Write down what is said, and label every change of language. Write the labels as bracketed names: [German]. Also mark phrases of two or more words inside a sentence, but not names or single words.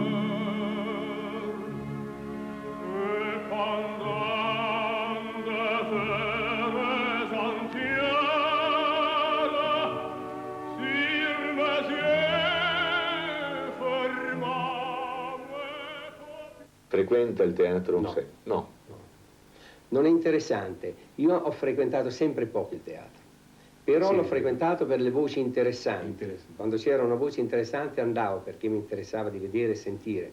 [French] et pendant des heures entières sur mes yeux fermant [Italian] Frequenta il teatro? No. No. Non è interessante. Io ho frequentato sempre poco il teatro, però Sì. l'ho frequentato per le voci interessanti. Interessante. Quando c'era una voce interessante andavo perché mi interessava di vedere e sentire.